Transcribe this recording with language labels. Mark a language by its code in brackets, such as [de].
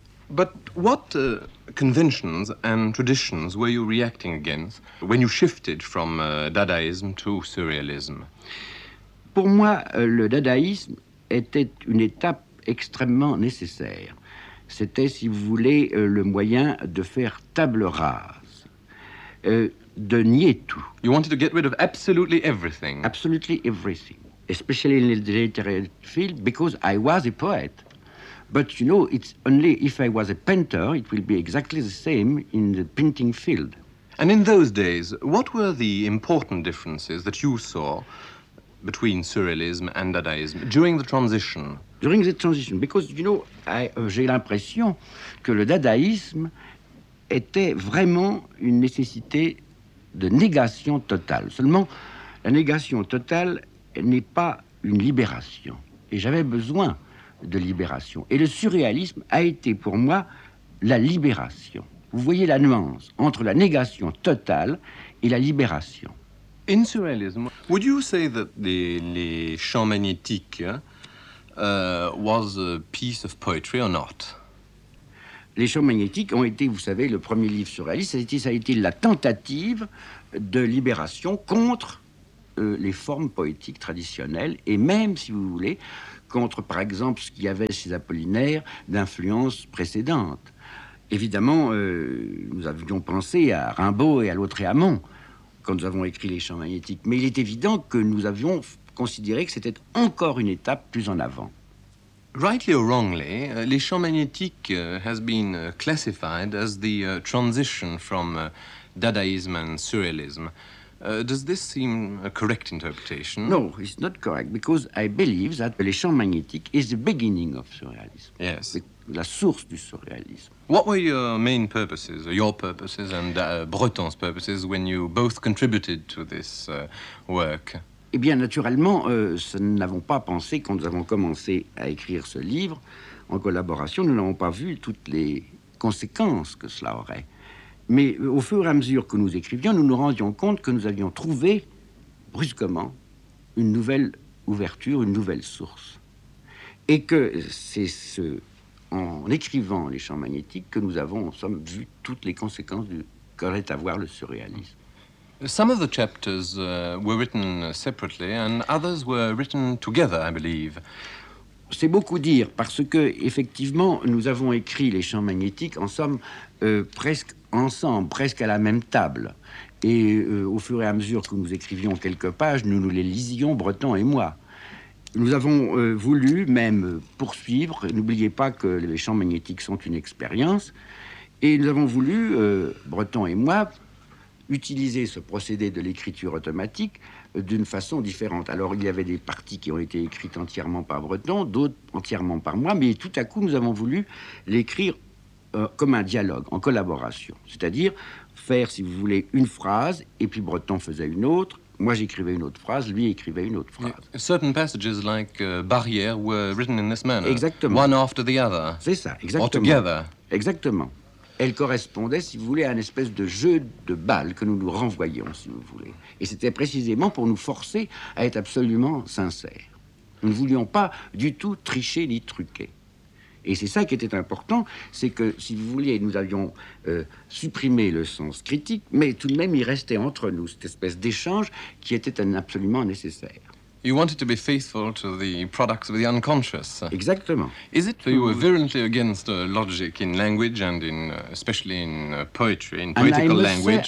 [en] But what conventions and traditions were you reacting against when you shifted from Dadaism to Surrealism? [fr] Pour moi, le Dadaïsme était une étape extrêmement nécessaire. C'était, si vous voulez, le moyen de faire table rase, de nier tout. [en] You wanted to get rid of absolutely everything. Absolutely everything, especially in the literary field, because I was a poet. But you know, it's only if I was a painter, it will be exactly the same in the painting field. And in those days, what were the important differences that you saw between Surrealism and Dadaism during the transition? During the transition, because you know, [fr] j'ai l'impression que le Dadaïsme était vraiment une nécessité de négation totale. Seulement, la négation totale n'est pas une libération. Et j'avais besoin de libération. Et le surréalisme a été pour moi la libération. Vous voyez la nuance entre la négation totale et la libération. [en] In surrealism, would you say that les champs magnétiques was a piece of poetry or not? [fr] Les champs magnétiques ont été, vous savez, le premier livre surréaliste, ça a été la tentative de libération contre les formes poétiques traditionnelles et même, si vous voulez, contre, par exemple, ce qu'il y avait chez Apollinaire d'influence précédente. Évidemment, nous avions pensé à Rimbaud et à Lautréamont quand nous avons écrit les champs magnétiques, mais il est évident que nous avions considéré que c'était encore une étape plus en avant. [en] Rightly or wrongly, les champs magnétiques has been classified as the transition from Dadaism and Surrealism. Does this seem a correct interpretation? No, it's not correct, because I believe that Les Champs Magnétiques is the beginning of Surrealism. Yes. [fr] La source du Surrealisme. [en] What were your main purposes, or your purposes, and Breton's purposes, when you both contributed to this work? [fr] Eh bien, naturellement, nous n'avons pas pensé, quand nous avons commencé à écrire ce livre, en collaboration, nous n'avons pas vu toutes les conséquences que cela aurait. Mais au fur et à mesure que nous écrivions, nous nous rendions compte que nous avions trouvé, brusquement, une nouvelle ouverture, une nouvelle source. Et que c'est en écrivant les champs magnétiques que nous avons, en somme, vu toutes les conséquences qu'aurait à voir le surréalisme. [en] Some of the chapters were written separately and others were written together, I believe. [fr] C'est beaucoup dire, parce que, effectivement, nous avons écrit les champs magnétiques, en somme, presque ensemble, presque à la même table. Et au fur et à mesure que nous écrivions quelques pages, nous les lisions, Breton et moi. Nous avons voulu même poursuivre, n'oubliez pas que les champs magnétiques sont une expérience, et nous avons voulu, Breton et moi, utiliser ce procédé de l'écriture automatique d'une façon différente. Alors il y avait des parties qui ont été écrites entièrement par Breton, d'autres entièrement par moi, mais tout à coup nous avons voulu l'écrire comme un dialogue, en collaboration. C'est-à-dire faire, si vous voulez, une phrase, et puis Breton faisait une autre, moi j'écrivais une autre phrase, lui écrivait une autre phrase. [en] Certain passages like Barrière were written in this manner. [fr] Exactement. [en] One after the other. [fr] C'est ça, exactement. [en] Or together. [fr] Exactement. Elle correspondait, si vous voulez, à une espèce de jeu de balle que nous renvoyions, si vous voulez. Et c'était précisément pour nous forcer à être absolument sincères. Nous ne voulions pas du tout tricher ni truquer. Et c'est ça qui était important, c'est que, si vous voulez, nous avions supprimé le sens critique, mais tout de même, il restait entre nous cette espèce d'échange qui était absolument nécessaire. [en] You wanted to be faithful to the products of the unconscious. [fr] Exactement. [en] Is it that you were virulently against logic in language and in, especially in poetry, in poetical language?